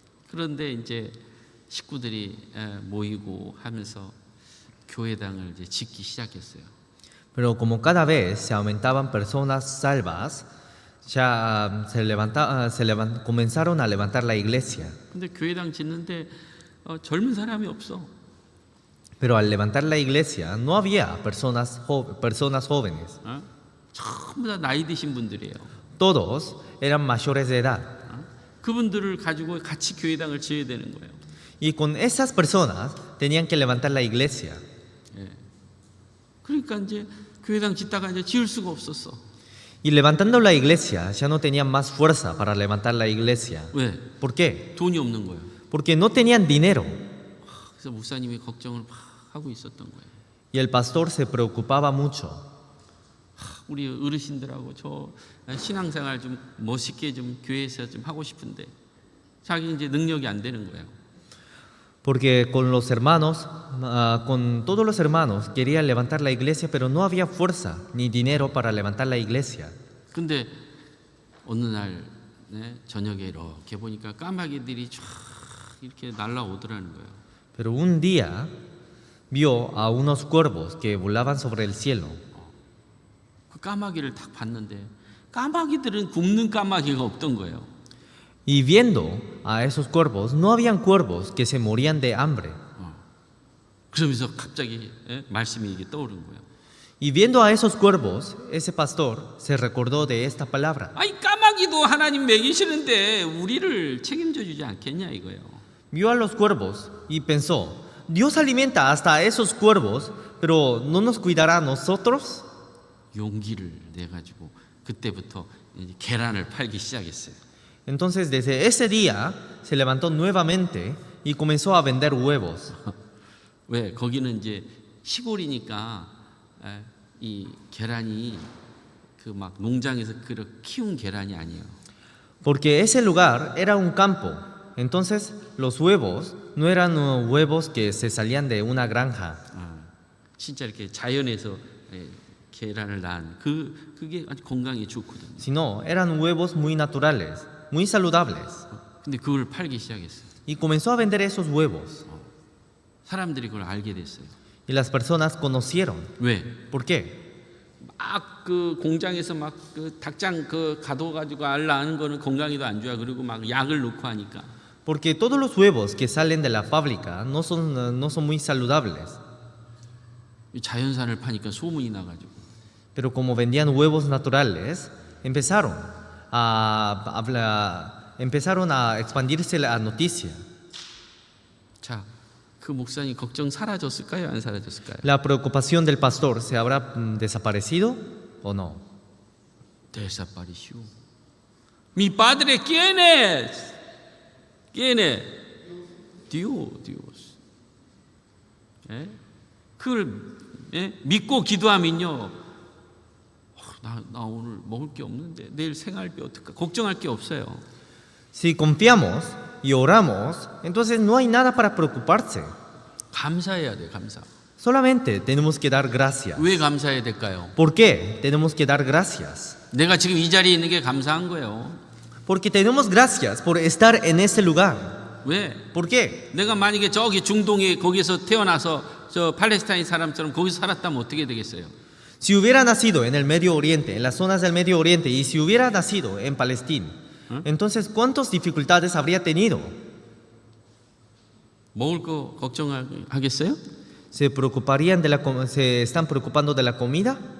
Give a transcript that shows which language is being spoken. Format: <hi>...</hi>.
<ko>그런데 이제 식구들이 모이고 하면서 교회당을 이제 짓기 시작했어요.</ko> <es>Pero como cada vez se aumentaban personas salvas, ya comenzaron a levantar la iglesia.</es> <ko>근데 교회당 짓는데 젊은 사람이 없어.</ko> <es>Pero al levantar la iglesia no había personas jóvenes.</es> <ko>전부 다 나이 드신 분들이에요.</ko> <es>Todos eran mayores de edad.</es> <ko>그분들을 가지고 같이 교회당을 지어야 되는 거예요.</ko> <es>Y con esas personas tenían que levantar la iglesia.</es> <ko>그러니까 이제 교회당 짓다가 이제 지을 수가 없었어.</ko> <es>Y levantando la iglesia ya no tenían más fuerza para levantar la iglesia.</es> <ko>왜?</ko> <es>¿Por qué?</es> <ko>돈이 없는 거예요.</ko> <es>Porque no tenían dinero.</es> <ko>그래서 목사님이 걱정을 막 하고 있었던 거예요.</ko> <es>Y el pastor se preocupaba mucho.</es> <ko>우리 어르신들하고 저 신앙생활 좀 멋있게 좀 교회에서 좀 하고 싶은데 자기 이제 능력이 안 되는 거예요.</ko> <es>Porque con los hermanos, con todos los hermanos querían levantar la iglesia, pero no había fuerza ni dinero para levantar la iglesia.</es> <ko>근데 어느 날 저녁에 이렇게 보니까 까마귀들이 쫙 이렇게 날아오더라는 거예요.</ko> <es>Pero un día vio a unos cuervos que volaban sobre el cielo.</es> <ko>그 까마귀를 딱 봤는데 까마귀들은 굶는 까마귀가 없던 거예요.</ko> <es>Y viendo a esos cuervos, no habían cuervos que se morían de hambre.</es> <ko>그러면서 갑자기 말씀이 이게 떠오른 거예요.</ko> <es>Y viendo a esos cuervos, ese pastor se recordó de esta palabra.</es> <ko>아니 까마귀도 하나님 먹이시는데 우리를 책임져 주지 않겠냐 이거예요.</ko> <es>Vio a los cuervos y pensó, Dios alimenta hasta a esos cuervos, pero ¿no nos cuidará a nosotros?</es> <ko>용기를 내 가지고 그때부터 이제 계란을 팔기 시작했어요.</ko> <es>Entonces desde ese día se levantó nuevamente y comenzó a vender huevos.</es> <ko>왜? 거기는 이제 시골이니까 이 계란이 그 막 농장에서 그렇게 키운 계란이 아니에요.</ko> <es>Porque ese lugar era un campo. Entonces los huevos no eran huevos que se salían de una granja,</es> <ko>진짜 이렇게 자연에서 계란을 낳은 그게 아주 건강에 좋거든요.</ko> <es>sino eran huevos muy naturales, muy saludables.</es> <ko>근데 그걸 팔기 시작했어요.</ko> <es>Y comenzó a vender esos huevos.</es> <ko>사람들이 그걸 알게 됐어요.</ko> <es>Y las personas conocieron.</es> <ko>왜?</ko> <es>¿Por qué?</es> <ko>막 그 공장에서 막 그 닭장 그 가둬가지고 알 낳는 거는 건강에도 안 좋아. 그리고 막 약을 넣고 하니까.</ko> <es>Porque todos los huevos que salen de la fábrica no son muy saludables.</es> <ko>자연산을 파니까 소문이 나가지고.</ko> <es>Pero como vendían huevos naturales, empezaron a expandirse la noticia.</es> <ko>자, 그 목사님 걱정 사라졌을까요? 안 사라졌을까요?</ko> <es>¿La preocupación del pastor se habrá desaparecido o no? Desapareció. Mi padre, ¿quién es? ¿Quién es? Dios.</es> <ko>그걸 믿고 기도하면요. 나 오늘 먹을 게 없는데 내일 생활비 어떡하? 걱정할 게 없어요.</ko> <es>Si confiamos y oramos, entonces no hay nada para preocuparse.</es> <ko>감사해야 돼, 감사.</ko> <es>Solamente tenemos que dar gracias.</es> <ko>왜 감사해야 될까요?</ko> <es>¿Por qué tenemos que dar gracias?</es> <ko>내가 지금 이 자리에 있는 게 감사한 거예요.</ko> <es>Porque tenemos gracias por estar en este lugar.</es> <ko>왜?</ko> <es>¿Por qué?</es> <ko>내가 만약에 저기 중동에 거기서 태어나서 저 팔레스타인 사람처럼 거기서 살았다면 어떻게 되겠어요?</ko> <es>Si hubiera nacido en el Medio Oriente, en las zonas del Medio Oriente, y si hubiera nacido en Palestina, entonces ¿cuántas dificultades habría tenido?</es> <ko>먹을 거 걱정하겠어요?</ko> <es>¿Se están preocupando de la comida?</es>